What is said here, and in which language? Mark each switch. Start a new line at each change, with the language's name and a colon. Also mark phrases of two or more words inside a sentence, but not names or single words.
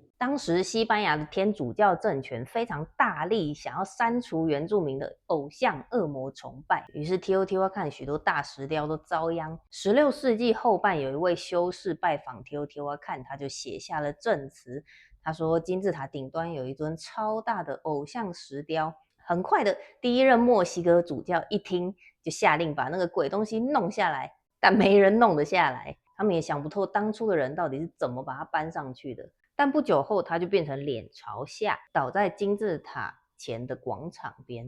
Chinese: 當時西班牙的天主教政權非常大力想要刪除原住民的偶像惡魔崇拜，於是提歐提瓦坎許多大石雕都遭殃。16世紀後半，有一位修士拜訪提歐提瓦坎，他就寫下了證詞。他說金字塔頂端有一尊超大的偶像石雕。很快的，第一任墨西哥主教一聽就下令把那個鬼東西弄下來，但沒人弄得下來。他們也想不透当初的人到底是怎麼把它搬上去的。但不久後，它就變成臉朝下，倒在金字塔前的廣場邊。